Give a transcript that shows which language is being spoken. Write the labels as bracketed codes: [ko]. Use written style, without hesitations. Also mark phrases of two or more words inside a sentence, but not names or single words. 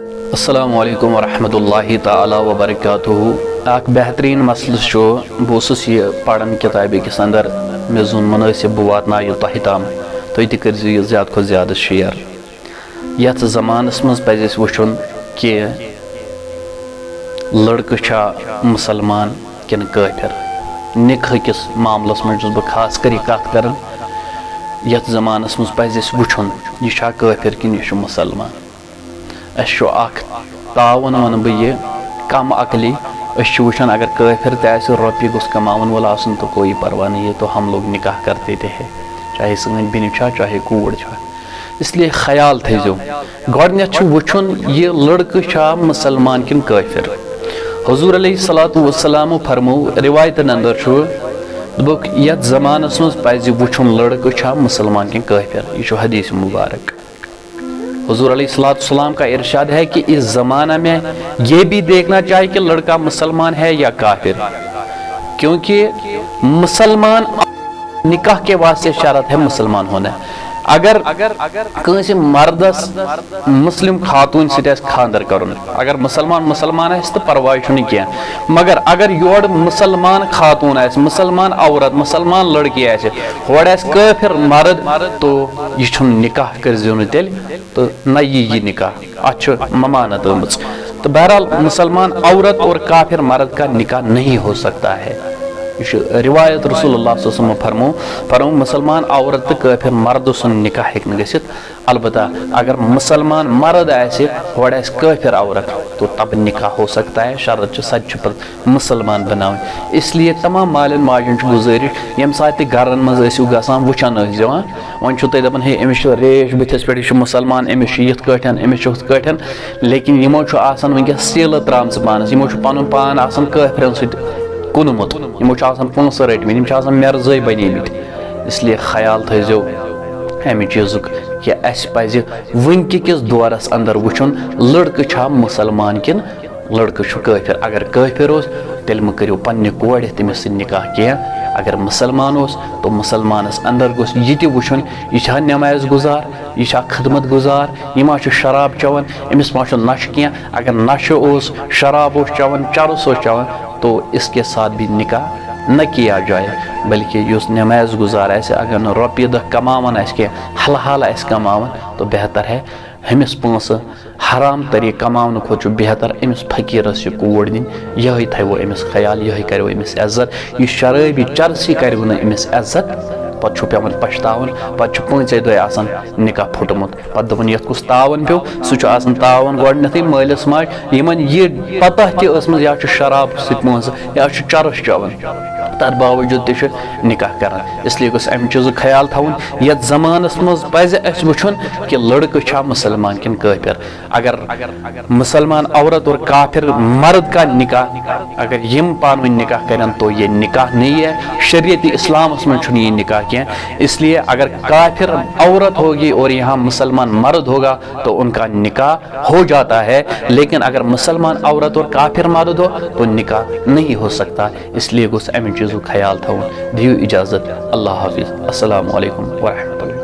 [ar] السلام علیکم ورحمۃ اللہ تعالی وبرکاتہ. [ks] اک بہترین مسئلہ بہس یہ پڑھن کتابہ کس اندر مے زون مناسب بہ واتن تہ تام تھی تہ کر یہ زیادہ کھت زیادہ شیئر. یت زمانس مز پز اس وچھن کہ لڑکہ چھا مسلمان کن کافر. نکاح کس معاملس مز چھس بہ خاص کر کت کران. یت زمانس مز پز اس وچھن یہ چھا کافر کن یہ مسلمان. اس اخ تعاون ون بہ یہ کم عقلی اس وچھان اگر کافر تہ روپیہ گوس کماون وول آسن [ur] تو کوئی پرواہ نہیں ہے تو ہم لوگ نکاح کرتے تھے ہیں [ks] چاہے سن بین چھا چاہے کوڑ چھا. [ur] اس لیے [ks] خیال تھیزو گۄڈنیتھ وچھن یہ لڑکہ چھا مسلمان کن کافر. حضور [ar] علیہ الصلوۃ والسلام [ks] فرمو روایتن اندر دبک یت زمانس مز پز وچھن لڑکہ چھا مسلمان کن کافر. یہ حدیث مبارک. [ur] حضور [ar] علیہ السلام [ur] کا ارشاد ہے کہ اس زمانہ میں یہ بھی دیکھنا چاہیے کہ لڑکا مسلمان ہے یا کافر, کیونکہ مسلمان نکاح کے واسطے شرط ہے مسلمان ہونا. [ks] اگر کنس مردس مسلم خاتون ست خاندر کرن اگر مسلمان تو پرواہ چھنہ کی, مگر اگر یور مسلمان خاتون مسلمان عورت مسلمان لڑکی ہور کافر مرد تو یہ نکاح کرزیو نہ تیل تو نہ یہ نکاح ات ممانت آمت. [ur] تو بہرحال مسلمان عورت اور کافر مرد کا نکاح نہیں ہو سکتا ہے. [ks] روایت رسول اللہ [ar] صلی اللہ علیہ وسلم [ks] فرمو مسلمان عورت تو کافر مرد سن نکاح ہیکن گژھت. البتہ اگر مسلمان مرد آسہ ہور کافر عورت [ur] تو تب نکاح ہو سکتا ہے. [ks] شرط سچ پہ مسلمان بناؤ. [ur] اس لیے [ks] تمام مالن ماجن گزارش یم سات تہ گرن مز ٲسِو گژھان وچھان ٲسۍ دِوان وۄنۍ چھُو تُہۍ دپان ہے أمِس چھُ ریش بٕتھِس پٮ۪ٹھ یہِ چھُ مسلمان أمِس چھُ یِتھ کٲٹھۍ أمِس چھُ ہُتھ کٲٹھۍ, لیکن یِمو چھُ آسان وٕنکٮ۪س سیٖلہٕ ترٛامژٕ پانس. یِمو چھُ پنُن پان آسان کٲفرن سۭتۍ کُنمُت. یِمو چھُ آسان پونٛسہٕ رٔٹمٕتۍ, یِم چھِ آسان مرزٲے بنیمٕتۍ. [ur] اس لیے [ks] خیال تھٲیزیو امہِ چیٖزُک کہ اَسہِ پزِ وٕنکہِ کِس دورس اندر وٕچھُن لڑکہٕ چھا مسلمان کِن لڑکہٕ چھُ کٲفر. اگر کٲفر اوس تیٚلہِ مہٕ کٔرِو پننہِ کورِ تٔمِس سۭتۍ نکاح کینٛہہ. اگر مسلمان اوس تو مسلمانس اندر گوٚژھ یہِ تہِ وٕچھُن یہِ چھا نماز گزار, یہِ چھا خدمت گزار, یہِ ما چھُ شراب چٮ۪وان, أمِس ما چھُ نشہٕ کینٛہہ. اگر نشہٕ اوس, شراب اوس چٮ۪وان, چرس اوس چٮ۪وان [ur] تو اس کے ساتھ بھی نکاح نہ کیا جائے, بلکہ [ks] اس نماز گزار ایسے اگر نہ روپیہ دہ کماون کی حل حال کماون [ur] تو بہتر ہے [ks] ہمس پونسہ حرام طریقہ کماؤن کھت بہتر امس فقیرس یہ کوڑ دن. یہ تھو امس خیال, یہ کرو امس عزت. یہ شرابی چرسی کرو نا امس عزت پتہ پیوان پچھتاون. پتہ پانچے دہ آسان نکاح پھٹمت. پتہ دپن یت کس تعاون پیو سہ تعاون گۄڈنیتھٕے مٲلِس ماجہِ یمن یہ پتہ تہ ٲسمٕژ یا شراب سۭتۍ پونسہٕ یا چرس چٮ۪وان تر باوجود تہ نکاح کران. [ur] اس لیے [ks] گوٚژھ امہِ چیٖزُک خیال تھاوُن. یتھ زمانس مز پزِ اسہِ وٕچھُن کہ لڑکہٕ چھا مسلمان کن کافر. [ur] اگر مسلمان عورت اور کافر مرد کا نکاح [ks] اگر یم پانوٕنۍ نکاح کرن [ur] تو یہ نکاح نہیں ہے. [ks] شریعت اسلامس مز چھُنہٕ یہ نکاح کیا. [ur] اس لیے اگر کافر عورت ہوگی اور یہاں مسلمان مرد ہوگا تو ان کا نکاح ہو جاتا ہے, لیکن اگر مسلمان عورت اور کافر مرد ہو تو نکاح نہیں ہو سکتا. اس لیے [ks] گوٚژھ امہِ چیٖزُک خیال تھاوُن. دیو اجازت. [ur] اللہ حافظ. [ar] السلام علیکم ورحمۃ اللہ.